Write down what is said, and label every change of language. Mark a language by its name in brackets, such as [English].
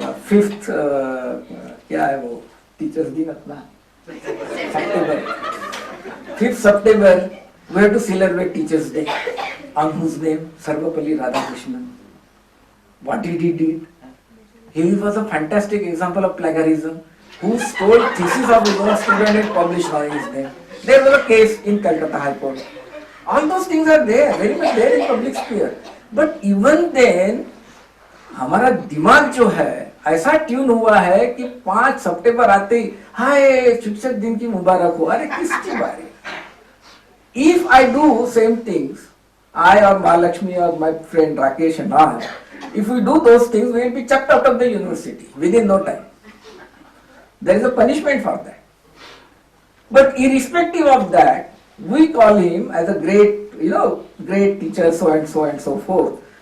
[English] Fifth [Hindi] क्या है वो टीचर्स दिन अपना [English] September, 5th September we have to celebrate Teachers Day, on whose name Sarvapalli Radhakrishnan. What did he did? He was a fantastic example of plagiarism, who stole thesis of his own student and published on his name. There was a case in Calcutta High Court. All those things are there, very much there in public sphere. But even then, [Hindi] हमारा दिमाग जो है ऐसा tune हुआ है कि 5 सितंबर आते ही हाय शिक्षक दिन की मुबारक हो. अरे किसकी बारी? [English] If I do same things, I or Mahalakshmi or my friend Rakesh and all, if we do those things, we will be chucked out of the university within no time. There is a punishment for that. But irrespective of that, we call him as a great teacher, so and so and so forth.